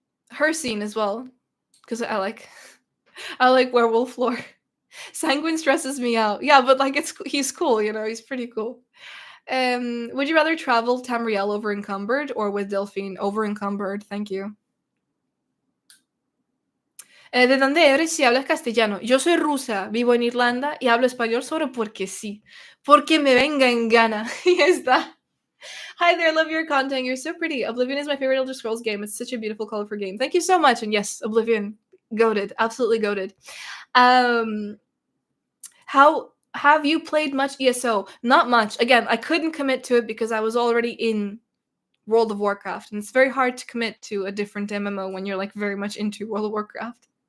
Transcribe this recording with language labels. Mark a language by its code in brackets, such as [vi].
[en] Her scene as well, because I like werewolf lore. Sanguine stresses me out. Yeah, but like he's cool, he's pretty cool. Would you rather travel Tamriel over encumbered or with Delphine over encumbered? Thank you. [es] ¿De dónde eres? Si hablas castellano. Yo soy rusa, vivo en Irlanda y hablo español solo porque sí. Porque me venga en gana. Y ya está. [en] Hi there, love your content. You're so pretty. Oblivion is my favorite Elder Scrolls game. It's such a beautiful, colorful game. Thank you so much. And yes, Oblivion, goated, absolutely goated. Um, how have you played much ESO? Not much. Again, I couldn't commit to it because I was already in World of Warcraft, and it's very hard to commit to a different MMO when you're like very much into World of Warcraft.